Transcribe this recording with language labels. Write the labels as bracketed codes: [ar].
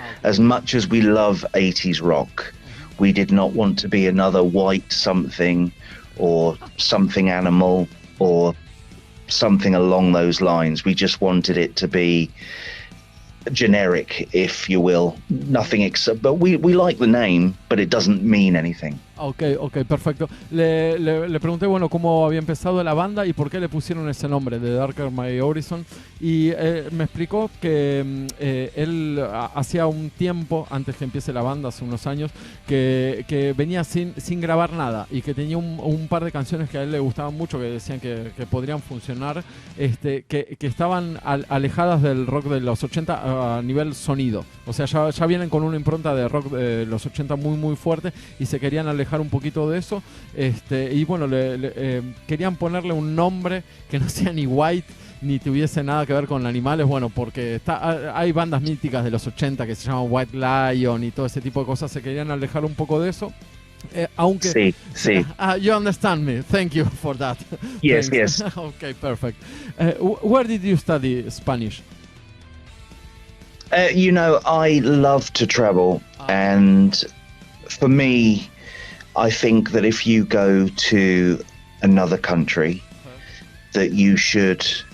[en] As much as we love 80s rock, we did not want to be another White something or Something Animal or something along those lines. We just wanted it to be generic, if you will, nothing except, but we like the name, but it doesn't mean anything. [es] Ok, perfecto. Le pregunté, bueno, cómo había empezado la banda y por qué le pusieron ese nombre de Darker My Horizon. Y me explicó que él hacía un tiempo, antes que empiece la banda, hace unos años, que venía sin grabar nada y que tenía un par de canciones que a él le gustaban mucho, que decían que podrían funcionar, que estaban alejadas del rock de los 80 a nivel sonido. O sea, ya vienen con una impronta de rock de los 80 muy, muy fuerte y se querían alejar un poquito de eso, y bueno, querían ponerle un nombre que no sea ni White ni tuviese nada que ver con animales, bueno, porque hay bandas míticas de los 80 que se llaman White Lion y todo ese tipo de cosas, se querían alejar un poco de eso. Aunque sí. [en] You understand me, thank you for that. Yes. Okay, perfect. Where did you study Spanish? I love to travel, and for me, I think that if you go to another country, that you should